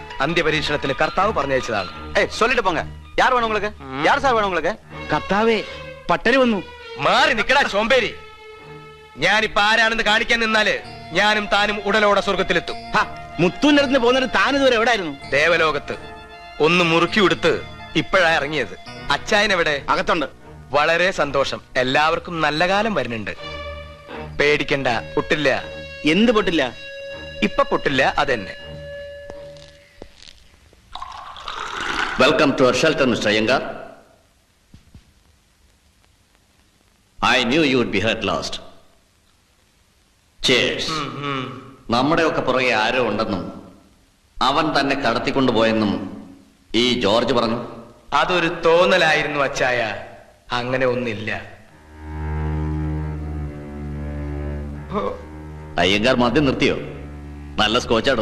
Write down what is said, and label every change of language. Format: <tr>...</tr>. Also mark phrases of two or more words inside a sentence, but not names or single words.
<ml>അന്ത്യപരീക്ഷണത്തിന് കർത്താവ് പറഞ്ഞയച്ചതാണ്.</ml> <ta>சொல்லிட்டு போங்க. யார் வேணும் உங்களுக்கு? யார் சார் வேணும் உங்களுக்கு?</ta> <ml>കർത്താവേ, പട്ടര് വന്നു. മാറി നിക്കടാ ചോമ്പേരി. ഞാനിപ്പോ ആരാണെന്ന് കാണിക്കാൻ നിന്നാല് ഞാനും താനും ഉടലോടെ സ്വർഗത്തിലെത്തും. മുത്തൂന്റെ അടുത്ത് പോകുന്നത് താനിതുവരെ എവിടായിരുന്നു? ദേവലോകത്ത്. ഒന്ന് മുറുക്കി ഉടുത്ത് ഇപ്പോഴാ ഇറങ്ങിയത്. അച്ചായൻ എവിടെ? അകത്തുണ്ട്. വളരെ സന്തോഷം. എല്ലാവർക്കും നല്ല കാലം വരുന്നുണ്ട്. പേടിക്കണ്ട, പൊട്ടില്ല. എന്ത് പൊട്ടില്ല? ഇപ്പൊ പൊട്ടില്ല, അതെന്നെ.</ml> <en>Welcome to our shelter, Mr. Iyengar. I knew you would be hurt last. Cheers.</en> <ml>നമ്മുടെയൊക്കെ പുറകെ ആരോ ഉണ്ടെന്നും അവൻ തന്നെ കടത്തിക്കൊണ്ടുപോയെന്നും ഈ ജോർജ് പറഞ്ഞു. അതൊരു തോന്നലായിരുന്നു അച്ചായ, അങ്ങനെ ഒന്നില്ല. അയ്യങ്കാർ മദ്യം നിർത്തിയോ? നല്ല സ്കോച്ചാടോ.</ml>